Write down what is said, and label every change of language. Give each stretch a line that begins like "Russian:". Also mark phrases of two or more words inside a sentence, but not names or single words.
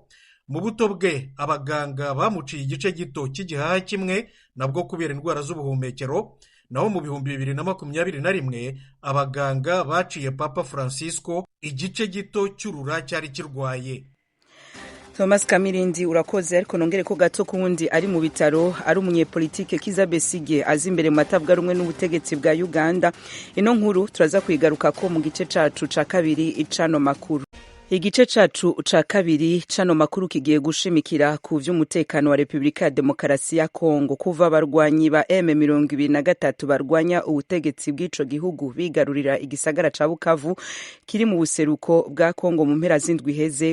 Kinyarwanda: Mu buto bwe abaganga bamuciye igice gito cy'igihaha kimwe nabwo kubera indwara z'ubuhumekero. Naho mu 2021 abaganga baciye Papa Francisco igice gito cy'urura cyari kirwaye. Thomas Kamirindi urakoze. Ariko nongere ko gato kundi ari mu bitaro ari umunyepolitike Kizza Besigye azi imbere mu matabwa rumwe n'ubutegetsi bwa Uganda.
Rundi: Ino nkuru turaza kwigaruka ko mu gice cacu ca kabiri icano makuru. Igice cacu ca kabiri cano makuru kigiye gushimikira ku vy'umutekano wa Republika ya Demokarasi ya Kongo kuva abarwanyi ba M23 barwanya ubutegetsi bw'ico gihugu bigarurira igisagara ca Bukavu kiri mu buseruko bwa Kongo mu mpera z'indwi heze.